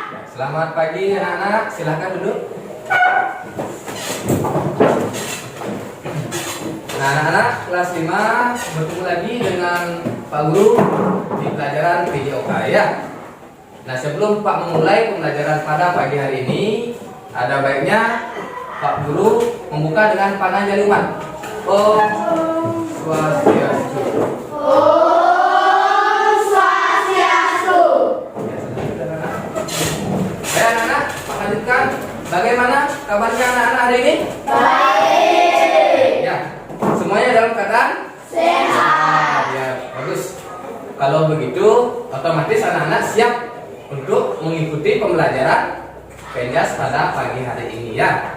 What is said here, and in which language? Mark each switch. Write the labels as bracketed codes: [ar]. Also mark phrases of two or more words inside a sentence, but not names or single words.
[id] Selamat pagi anak-anak, silahkan duduk. Nah anak-anak kelas 5 bertemu lagi dengan Pak Guru di pelajaran PJOK ya. Nah sebelum Pak memulai pembelajaran pada pagi hari ini, ada baiknya Pak Guru membuka dengan panah jaluman. [sa] Om Swastiastu. Om Swastiastu. [id] Baik anak-anak, Pak lanjutkan. Bagaimana kabarnya anak-anak hari ini? Baik. Ya, semuanya dalam keadaan Sehat. ya, bagus. Kalau begitu, otomatis anak-anak siap untuk mengikuti pembelajaran PENJAS pada pagi hari ini ya.